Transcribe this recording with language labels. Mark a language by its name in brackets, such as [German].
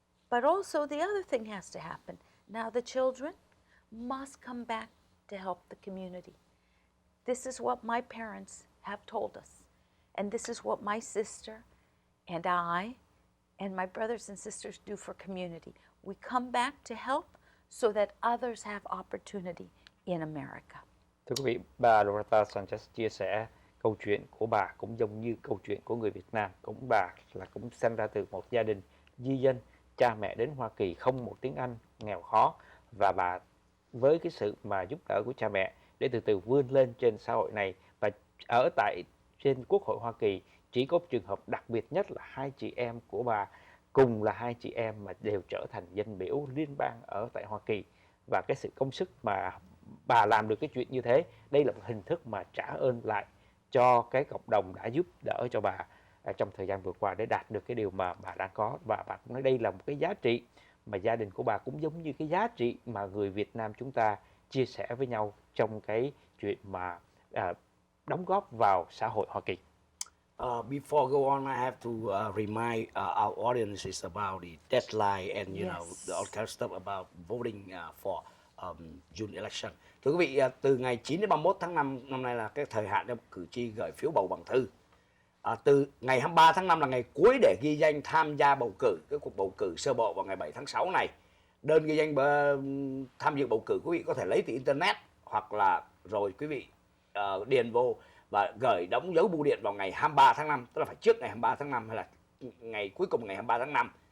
[English] But also the other thing has to happen. Now the children must come back to help the community. This is what my parents have told us. And this is what my sister and I and my brothers and sisters do for community. We come back to help so that others have opportunity in America. [Vietnamese] Thưa quý vị, bà Loretta Sanchez chia sẻ câu chuyện của bà cũng giống như câu chuyện của người Việt Nam. Bà cũng sinh ra từ một gia đình di dân, cha mẹ đến Hoa Kỳ không một tiếng Anh, nghèo khó, và bà với cái sự mà giúp đỡ của cha mẹ để từ từ vươn lên trên xã hội này. Và ở trên Quốc hội Hoa Kỳ chỉ có trường hợp đặc biệt nhất là hai chị em của bà cùng là hai chị em mà đều trở thành dân biểu liên bang ở tại Hoa Kỳ. Và cái sự công sức mà bà làm được cái chuyện như thế, đây là một hình thức mà trả ơn lại cho cái cộng đồng đã giúp đỡ cho bà trong thời gian vừa qua để đạt được cái điều mà bà đang có. Và bà cũng nói đây là một cái giá trị mà gia đình của bà cũng giống như cái giá trị mà người Việt Nam chúng ta chia sẻ với nhau trong cái chuyện mà đóng góp vào xã hội Hoa Kỳ. [English] Before go on, I have to remind our audiences about the deadline and know the all kind of stuff about voting for June election. [Vietnamese] Thưa quý vị, từ ngày 9 đến 31 tháng 5 năm nay là cái thời hạn để cử tri gửi phiếu bầu bằng thư. Từ ngày 23 tháng 5 là ngày cuối để ghi danh tham gia bầu cử, cái cuộc bầu cử sơ bộ vào ngày 7 tháng 6 này. Đơn ghi danh tham dự bầu cử quý vị có thể lấy từ internet hoặc là rồi quý vị điền vô và gửi đóng dấu bưu điện vào ngày 23 tháng 5, tức là phải trước ngày 23 tháng 5 hay là ngày cuối cùng ngày 23 tháng 5.